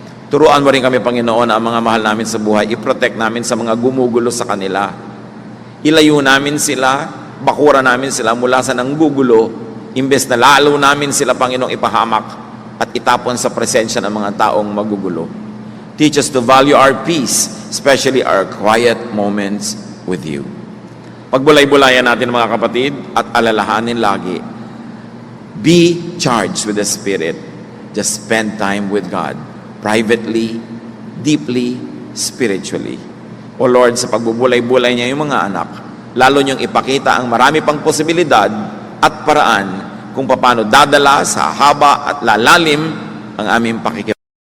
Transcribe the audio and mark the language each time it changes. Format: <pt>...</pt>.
<tl>Turuan mo rin kami, Panginoon, ang mga mahal namin sa buhay, i-protect namin sa mga gumugulo sa kanila. Ilayo namin sila, bakura namin sila mula sa nanggugulo, imbes na lalo namin sila, Panginoong, ipahamak at itapon sa presensya ng mga taong magugulo.</tl> <en>Teach us to value our peace, especially our quiet moments with you.</en> <tl>Pagbulay-bulayan natin, mga kapatid, at alalahanin lagi,</tl> <en>be charged with the Spirit. Just spend time with God, privately, deeply, spiritually.</en> <tl>O Lord, sa pagbubulay-bulay niya yung mga anak, lalo niyong ipakita ang marami pang posibilidad at paraan kung paano dadala sa haba at lalalim ang aming pakikipagniig</tl>